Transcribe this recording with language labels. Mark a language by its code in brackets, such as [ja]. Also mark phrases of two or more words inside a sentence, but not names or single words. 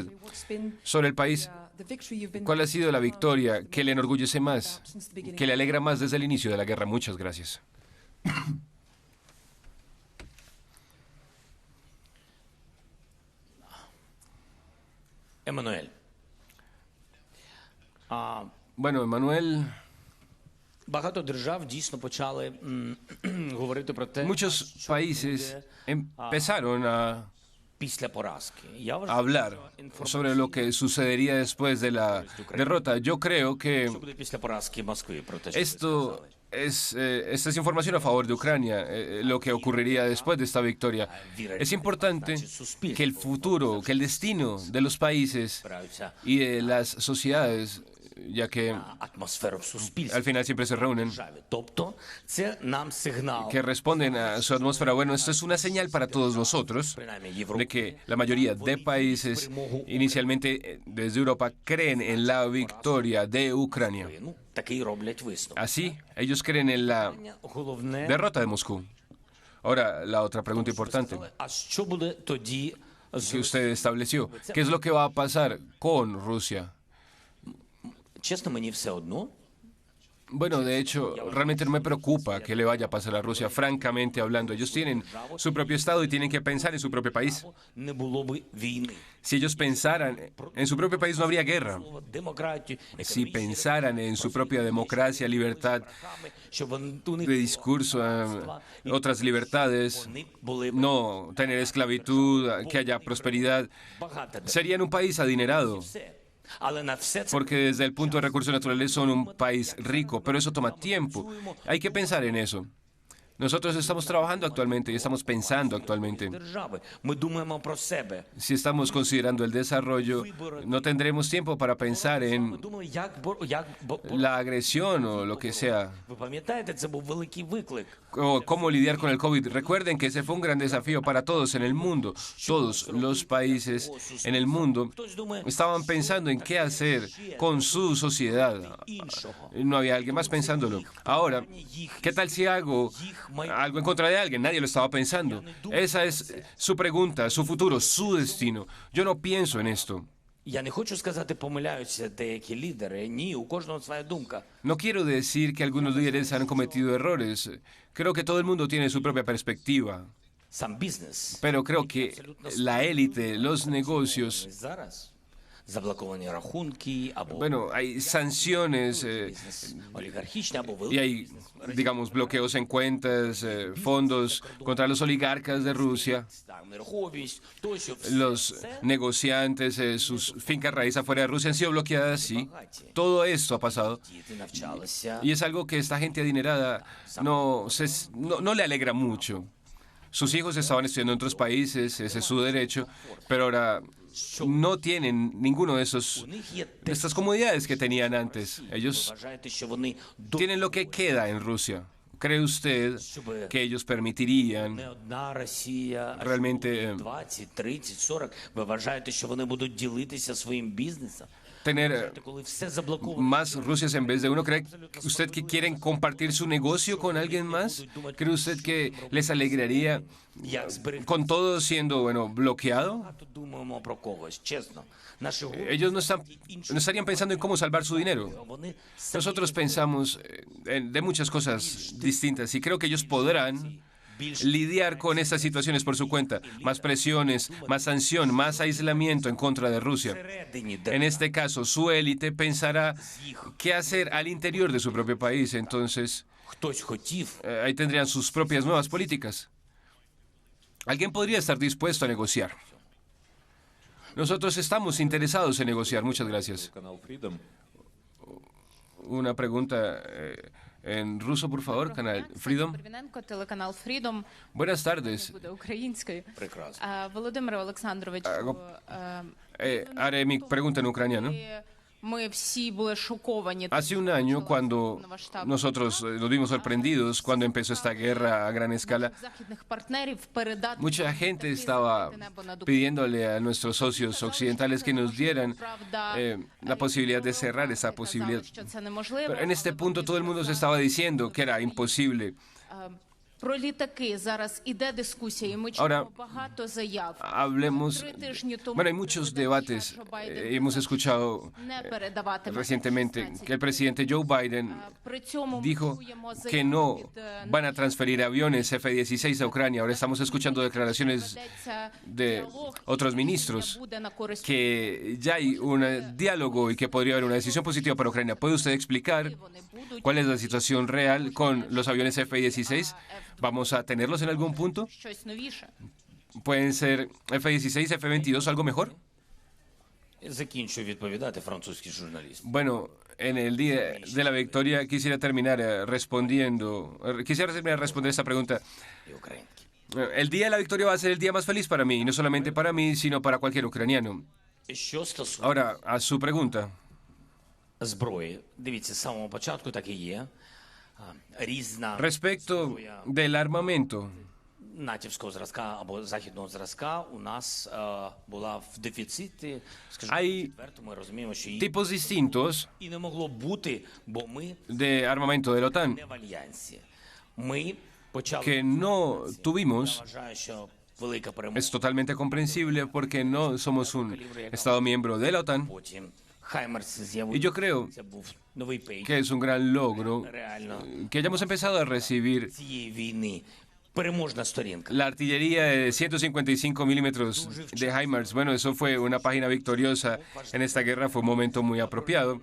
[es] Sobre el país, ¿cuál ha sido la victoria que le enorgullece más, que le alegra más desde el inicio de la guerra? Muchas gracias. Еммануель. Bueno, Emmanuel, [uk] Багато держав дійсно почали говорити про те, [es] muchos [uk] що [es] países [uk] буде [es] empezaron a [uk] після поразки. Я вважаю, [es] hablar sobre lo que sucedería después de la derrota. Yo creo que [uk] що буде після поразки Москви, про те, що ви [es] esto [uk] сказали. [es] esta es información a favor de Ucrania, lo que ocurriría después de esta victoria. Es importante que el futuro, que el destino de los países [uk] Збираються [es] y de las sociedades ya que [uk] атмосферу в суспільстві. [es] al final siempre se reúnen, [uk] Тобто це нам сигнал, [es] que responden a su atmósfera. Bueno, esto es una señal para todos nosotros [uk] принаймні [es] de [uk] Європі, [es] que la mayoría de países, inicialmente desde Europa, creen en la victoria de Ucrania. [uk] ну, такий роблять висновок. [es] Así, ellos creen en la [uk] Головне, [es] derrota de Moscú. Ahora, la otra pregunta importante [uk] а що буде тоді з [es] que usted estableció. ¿Qué es lo que va a pasar con Rusia? [uk] Чесно, мені все одно. [es] Bueno, de hecho, realmente no me preocupa que le vaya a pasar a Rusia, francamente hablando. Ellos tienen su propio Estado y tienen que pensar en su propio país. [uk] Не було б війни. [es] Si ellos pensaran en su propio país, no habría guerra. [uk] Демократію, [es] Si pensaran en su propia democracia, libertad [uk] щоб у них [es] de discurso, otras libertades, [uk] вони були б [es] no tener esclavitud, que haya prosperidad, [uk] багато де. [es] serían un país adinerado. [uk] Все. Але на все це [es] Porque desde el punto de recursos naturales son un país rico, pero eso toma tiempo. Hay que pensar en eso. Nosotros estamos trabajando actualmente y estamos pensando actualmente. [uk] держави. Ми думаємо про себе. [es] Si estamos considerando el desarrollo, no tendremos tiempo para pensar [uk] Ми [es] en [uk] думали, як [es] la agresión o lo que sea, [uk] ви пам'ятаєте, це був великий виклик. [es] o cómo lidiar con el COVID. Recuerden que ese fue un gran desafío para todos en el mundo. Todos los países en el mundo [uk] Хтось думає, [es] estaban pensando en qué hacer con su sociedad. No había alguien más pensándolo. Ahora, ¿qué tal si hago algo en contra de alguien? Nadie lo estaba pensando. Esa es su pregunta, su futuro, su destino. Yo no pienso en esto. [uk] я не хочу сказати, помиляються деякі лідери. Ні, у кожного своя думка. [es] No quiero decir que algunos líderes han cometido errores. Creo que todo el mundo tiene su propia perspectiva. [uk] Сам бізнес. [es] Pero creo que la élite, los negocios, [uk] Зараз заблоковані рахунки або [es] bueno, hay sanciones [uk] бізнес олігархічний або [es] y [uk] великий. [es] hay, digamos, bloqueos en cuentas, fondos contra los oligarcas de Rusia, [uk] Нерухомість, тощо [es] los negociantes, sus fincas raíz afuera de Rusia han sido bloqueadas, sí. Todo esto ha pasado. [uk] діти навчалися. [es] Y es algo que esta gente adinerada no le alegra mucho. Sus hijos estaban estudiando en otros países, ese es su derecho, pero ahora no tienen ninguno de de estas comodidades que tenían antes. Ellos [uk] Вважаєте, що вони [es] tienen lo que queda en Rusia. ¿Cree usted que ellos permitirían [uk] не одна Росія, а [es] realmente [uk] 20, 30, 40. Ви вважаєте, що вони будуть ділитися своїм бізнесом? [es] tener [uk] Коли все заблоковано, [es] más Rusias en vez de uno? ¿Cree usted que quieren compartir su negocio con alguien más? ¿Cree usted que les alegraría [uk] як зберегти? [es] con todo siendo, bueno, bloqueado? [uk] Багато думаємо про когось, чесно. Наші [es] Ellos no estarían pensando en cómo salvar su dinero. [uk] вони [es] Nosotros pensamos de muchas cosas distintas y creo que ellos podrán lidiar con estas situaciones por su cuenta. Más presiones, más sanción, más aislamiento en contra de Rusia. [uk] всередині, [es] En este caso, su élite pensará qué hacer al interior de su propio país. Entonces, [uk] хтось хотів, [es] ahí tendrían sus propias nuevas políticas. Alguien podría estar dispuesto a negociar. Nosotros estamos interesados en negociar. Muchas gracias. [uk] Канал Freedom. [es] Una pregunta en ruso, por favor, canal Freedom. [uk] Первіненко, телеканал Freedom. [es] Buenas tardes. [uk] Буде українською. прекрасно. Володимире Олександровичу, [es] Haré mi pregunta en ucraniano. [uk] ми всі були шоковані. [es] Hace un año, cuando nosotros nos vimos sorprendidos cuando empezó esta guerra a gran escala, [uk] Західних партнерів передати [es] mucha gente estaba pidiéndole a nuestros socios occidentales que nos dieran la posibilidad de cerrar esa posibilidad. [uk] що це неможливо. [es] Pero en este punto todo el mundo se estaba diciendo que era imposible. [uk] Про літаки зараз іде дискусія, і ми [es] Ahora, [uk] чуємо багато заяв. [es] Hablemos. [uk] 3 тижні тому [es] Bueno, hay muchos debates. Hemos escuchado [uk] не передавати [es] recientemente que el presidente Joe Biden [uk] При цьому ми [es] dijo [uk] чуємо [es] que [uk] заяви [es] no [uk] від [es] van a transferir aviones F-16 a Ucrania. Ahora estamos escuchando declaraciones [uk] ведеться [es] de [uk] діалог, [es] otros [uk] який [es] ministros [uk] не буде на користь [es] que ya hay un diálogo y que podría haber una decisión positiva para Ucrania. ¿Puede usted explicar [uk] вони будуть [es] cuál es la situación real con los aviones F-16? ¿Vamos a tenerlos en algún punto? [uk] щось новіше. [es] ¿Pueden ser F-16, F-22, algo mejor? [uk] Закінчую відповідати французький журналіст. [es] Bueno, en el día de la victoria quisiera terminar responder esta pregunta. [uk] І український. [es] El día de la victoria va a ser el día más feliz para mí, y no solamente para mí, sino para cualquier ucraniano. [uk] Що стосується [es] Ahora, a su pregunta. [uk] зброї. Дивіться, з самого початку так і є. Різна [es] Respecto del armamento, [uk] натівського зразка або західного зразка у нас була в дефіциті, скажімо, [es] Hay [uk] відверто, ми розуміємо, що її [es] tipos distintos [uk] і не могло бути, бо ми [es] de armamento de la OTAN [uk] не в альянсі. Ми почали, [es] que no tuvimos. [uk] я вважаю, що велика перемога. [es] Es totalmente comprensible porque no somos un Estado miembro de la OTAN. [uk] Потім Хаймерс [es] Y [uk] з'явився, [es] yo creo [uk] це був новий пейдж. [es] que es un gran logro [uk] Реально [es] que hayamos empezado a recibir [uk] цієї війни переможна сторінка. [es] la artillería de 155 milímetros de HIMARS. Bueno, eso fue una página victoriosa en esta guerra, fue un momento muy apropiado